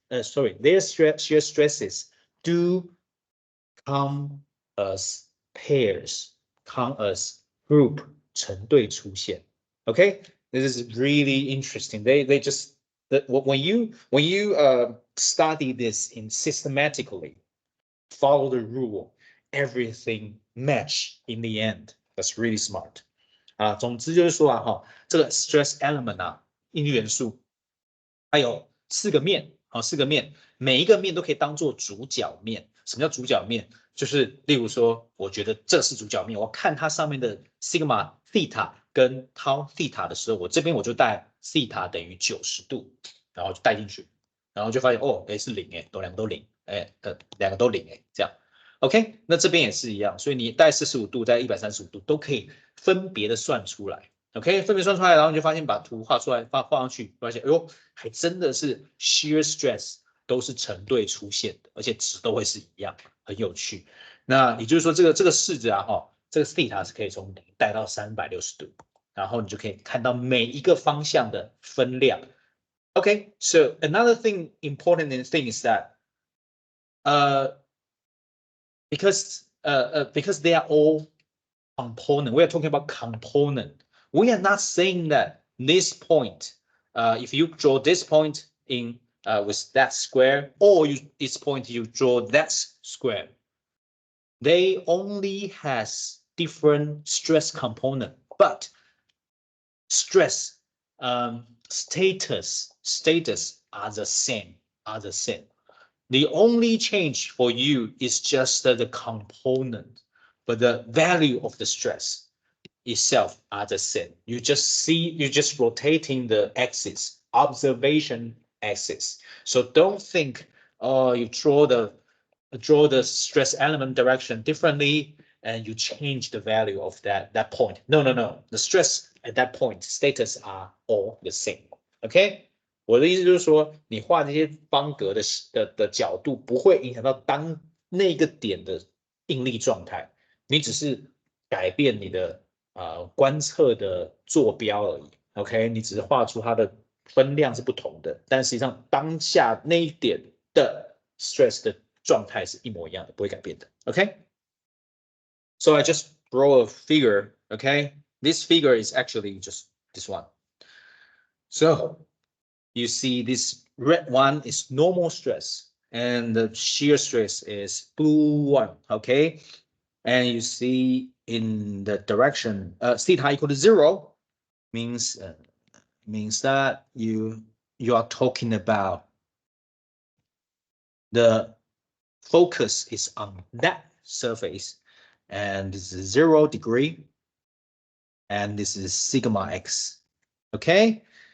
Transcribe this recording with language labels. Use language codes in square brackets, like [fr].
[en] Their shear stresses do come as pairs, come as group [zh] 成对出现. [en] Okay, this is really interesting. They just when you study this in systematically, follow the rule, everything match in the end. That's really smart. [zh] 总之就是说这个 stress element 应力元素，它有4个面，4个面，每一个面都可以当做主角面。什么叫主角面？就是例如说，我觉得这是主角面，我看它上面的 sigma theta 跟 tau theta 的时候，我这边我就带 theta 等于90度，然后就带进去，然后就发现是0两个都0，两个都0这样。 OK， 那这边也是一样，所以你带45度、带135度都可以分别的算出来。 OK， 分别算出来，然后你就发现把图画出来，画上去，发现还真的是 shear stress 都是成对出现的，而且值都会是一样，很有趣。那也就是说，这个式子这个 theta 是可以从0带到360度，然后你就可以看到每一个方向的分量。 [en] Okay, so another important thing is that, because they are all component, we are talking about component. We are not saying that this point, if you draw this point in with that square, or this point you draw that square, they only has different stress component, but stress status are the same. The only change for you is just the component, but the value of the stress itself are the same. You just rotating the axis, observation axis. So don't think, you draw the stress element direction differently and you change the value of that point. No. The stress at that point status are all the same. Okay? [zh] 我的意思就是说，你画这些方格的角度不会影响到当那个点的应力状态，你只是改变你的观测的坐标而已。 OK， 你只是画出它的分量是不同的，但实际上当下那一点的 stress 的状态是一模一样的，不会改变的。OK。 [en] So I just draw a figure, okay? This figure is actually just this one. So you see this red one is normal stress and the shear stress is blue one, okay? And you see in the direction theta equal to 0 means that you are talking about the focus is on that surface, and this is 0 degree, and this is sigma x, okay?